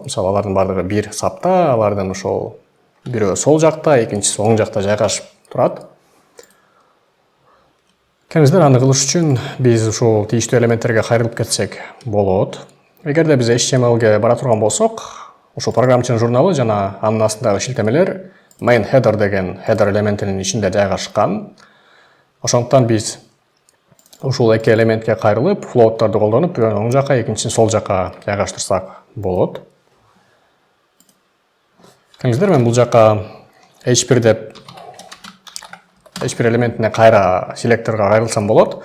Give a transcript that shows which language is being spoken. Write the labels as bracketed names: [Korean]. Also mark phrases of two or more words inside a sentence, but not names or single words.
[Kyrgyz] Мисалы, алардын бардыгы бир сапта, алардын ошол бирөө сол жакта, экинчиси оң жакта жайгашып турат. Келиңиздер, аны кылыш үчүн биз ушул тийиштүү элементтерге кайрылып кетсек болот. Эгерде биз HTML-ге бара турган болсок, ушул программчынын журналы жана анын астындагы шилтемелер [English] main header [Kyrgyz] деген header элементинин ичинде жайгашкан. Ошондуктан биз ушул эки элементке кайрылып, флоутторду колдонуп, бирөөнү оң жака, экинчисин сол жака жайгаштырсак болот. Келиңиздер, мен бул жака H1 элементине кайра селекторго кайрылсам болот.